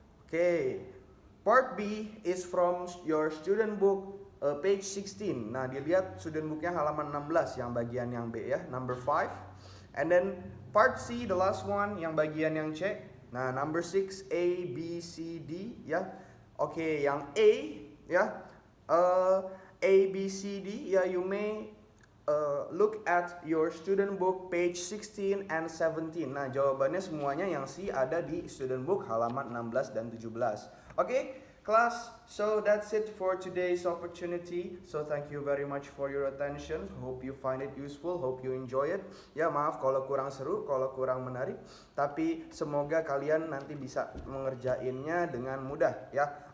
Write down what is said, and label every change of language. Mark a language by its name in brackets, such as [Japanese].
[English] Okay, part B is from your student book page 16. [Indonesian] Nah, dilihat student booknya halaman 16 yang bagian yang B ya, number 5. [English] And then part C, the last one, [Indonesian] yang bagian yang C. [English] Nah, number 6, A, B, C, D ya. Okay, yang A ya, A, B, C, D ya, you may look at your student book page 16 and 17. [Indonesian] Nah, jawabannya semuanya yang C ada di student book halaman 16 dan 17. [English] Okay, class, so that's it for today's opportunity. So thank you very much for your attention. Hope you find it useful, hope you enjoy it. [Indonesian] Ya, maaf kalau kurang seru, kalau kurang menarik, tapi semoga kalian nanti bisa mengerjainnya dengan mudah ya.